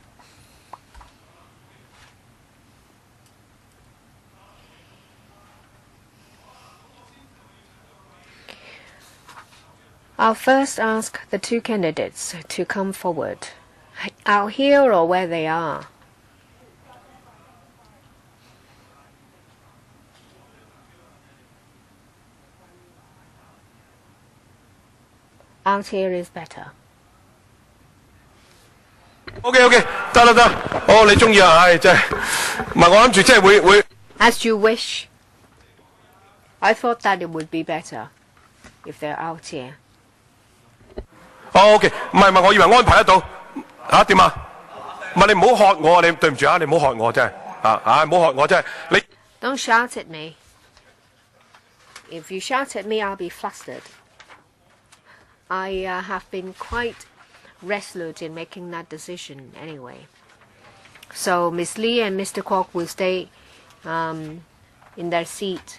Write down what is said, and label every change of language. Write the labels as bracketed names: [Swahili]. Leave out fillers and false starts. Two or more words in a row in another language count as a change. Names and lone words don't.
[English] I'll first ask the two candidates to come forward, out here or where they are. Out here is better. [Cantonese] OK， 得啦得，好你中意啊，唉真係，唔係我諗住即係會。 [English] As you wish. I thought that it would be better if they're out here. [Cantonese] 哦 OK， 唔係我以為安排得到嚇點啊？唔係你唔好喝我啊！你對唔住啊！你唔好喝我真係唔好喝我真係你。 [English] Don't shout at me. If you shout at me, I'll be flustered. I have been quite resolute in making that decision anyway. So Miss Lee and Mr. Kwok will stay in their seat.